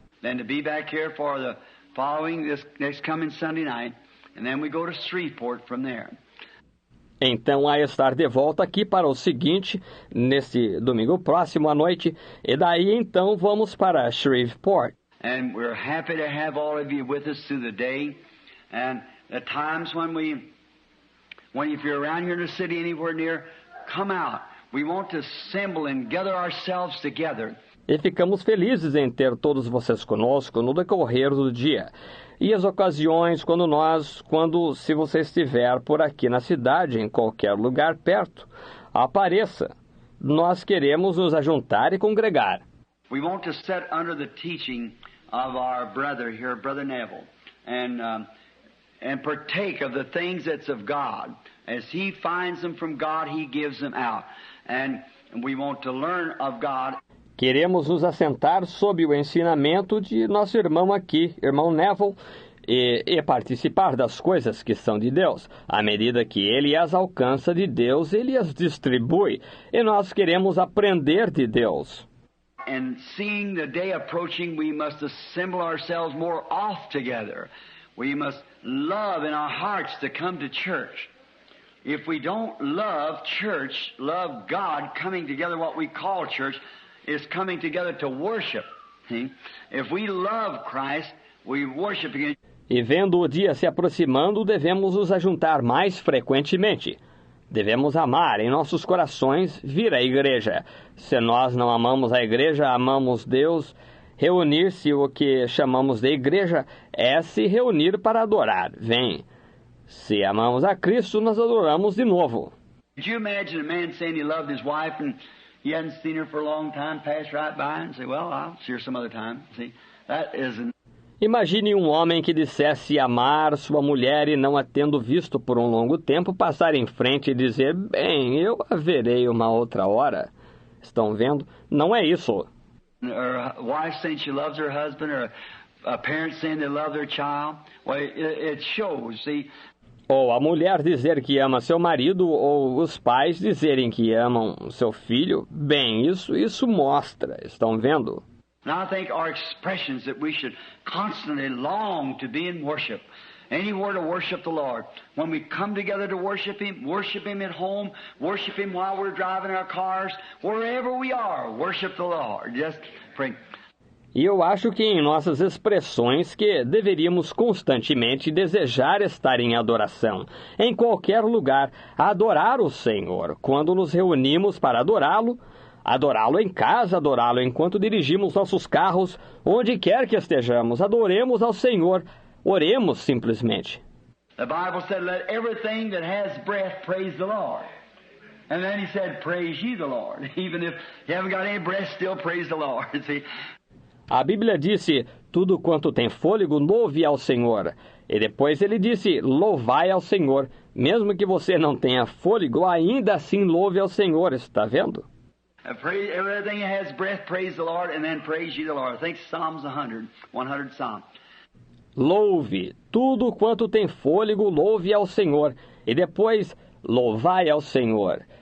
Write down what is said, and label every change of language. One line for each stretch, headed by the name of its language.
English: Then to be back here for the following, this next coming Sunday night, and then we go to Shreveport from there.
Portuguese: Então, a estar de volta aqui para o seguinte, neste domingo próximo à noite, e daí então vamos para Shreveport.
English: And we're happy to have all of you with us through the day. And at times when if you're around here in the city anywhere near, come out. We want to assemble and gather ourselves together.
Portuguese: E ficamos felizes em ter todos vocês conosco no decorrer do dia. E as ocasiões se você estiver por aqui na cidade, em qualquer lugar perto, apareça. nós queremos nos ajuntar e congregar.
English: We want to sit under the teaching of our brother here, Brother Neville, and partake of the things that's of God. As he finds them from God, he gives them out. And we want to learn of God.
Portuguese: Queremos nos assentar sob o ensinamento de nosso irmão aqui, irmão Neville, e participar das coisas que são de Deus. À medida que ele as alcança de Deus, ele as distribui. E nós queremos aprender de Deus.
English: And seeing the day approaching, we must assemble ourselves more oft together. We must love in our hearts to come to church. If we don't love church, love God, coming together, what we call church, is coming together to worship. See? If we love Christ, we worship again.
Portuguese: E vendo o dia se aproximando, devemos nos ajuntar mais frequentemente. Devemos amar em nossos corações vir à igreja. Se nós não amamos a igreja, amamos Deus. Reunir-se, o que chamamos de igreja, é se reunir para adorar. Vem. Se amamos a Cristo, nós adoramos de novo.
English: Could you imagine a man saying he loved his wife and he hadn't seen her for a long time, pass right by and say, well, I'll see her some other time. See, that isn't.
Portuguese: Imagine um homem que dissesse amar sua mulher e não a tendo visto por um longo tempo passar em frente e dizer, bem, eu a verei uma outra hora. Estão vendo? Não é isso.
English: Or a wife saying she loves her husband, or a parent saying they love their child. Well, it shows, see.
Portuguese: Ou a mulher dizer que ama seu marido, ou os pais dizerem que amam seu filho. Bem, isso mostra. Estão vendo?
English: And I think our expressions that we should constantly long to be in worship. Anywhere to worship the Lord. When we come together to worship Him at home, worship Him while we're driving our cars, wherever we are, worship the Lord. Just pray.
Portuguese: E eu acho que em nossas expressões que deveríamos constantemente desejar estar em adoração, em qualquer lugar, adorar o Senhor. Quando nos reunimos para adorá-lo em casa, adorá-lo enquanto dirigimos nossos carros, onde quer que estejamos, adoremos ao Senhor, oremos simplesmente.
English: The Bible said, let everything that has breath praise the Lord. And then he said, praise ye the Lord. Even if you haven't got any breath, still praise the Lord. See?
Portuguese: A Bíblia disse, tudo quanto tem fôlego, louve ao Senhor. E depois ele disse, louvai ao Senhor. Mesmo que você não tenha fôlego, ainda assim louve ao Senhor. Está vendo?
English: Everything that has breath, praise the Lord, and then praise ye the Lord. I think Psalms 100 Psalm.
Portuguese: Louve, tudo quanto tem fôlego, louve ao Senhor. E depois, louvai ao Senhor.